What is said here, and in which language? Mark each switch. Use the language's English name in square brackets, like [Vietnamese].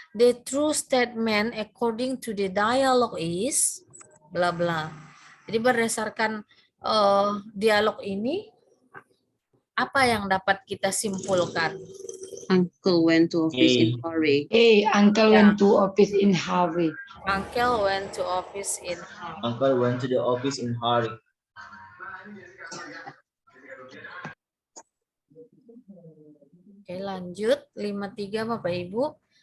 [English] The true statement according to the dialogue is bla bla. [Indonesian] Jadi berdasarkan dialog ini, apa yang dapat kita simpulkan? [English] Uncle went to office in hurry. Hey, uncle went to office in hurry. Uncle went to office in hurry. Uncle went to the office in hurry. [Indonesian] Oke, lanjut 53 Bapak Ibu.